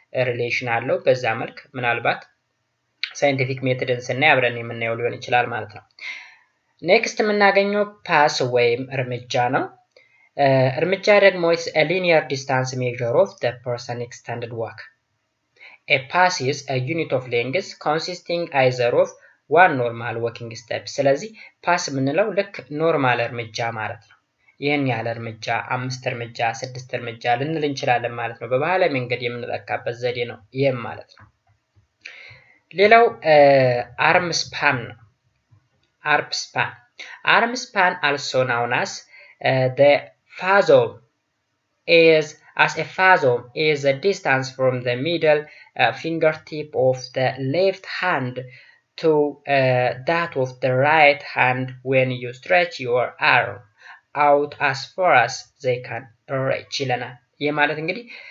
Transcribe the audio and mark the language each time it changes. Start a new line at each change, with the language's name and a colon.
Amharic: ሪሌሽን አለው። በዛ መልክ ምናልባት ሳይንቲፊክ ሜትድን ስናይ አብረን የምናየው ሊሆን ይችላል ማለት ነው። ኔክስት የምናገኘው ፓስ ወይም እርምጃ ነው። እርምጃ ደግሞ
English: is a linear distance measure of the person extended walk. A pass is a unit of length consisting either of one normal walking step.
Amharic: ስለዚህ ፓስ የምንለው ልክ ኖርማል እርምጃ ማለት ነው። ይህን ያህል እርምጃ፣ 5 እርምጃ፣ 6 እርምጃ ልንል እንችላለን ማለት ነው። በባህላዊ መንገድ የምንለካበት ዘዴ ነው ይህም ማለት ነው። ሌላው አርም ስፓን ነው።
English: Arm span also known as the fathom is the distance from the middle fingertip of the left hand to that of the right hand when you stretch your arm out as far as they can reach
Amharic: ይለናል። ይህ ማለት እንግዲህ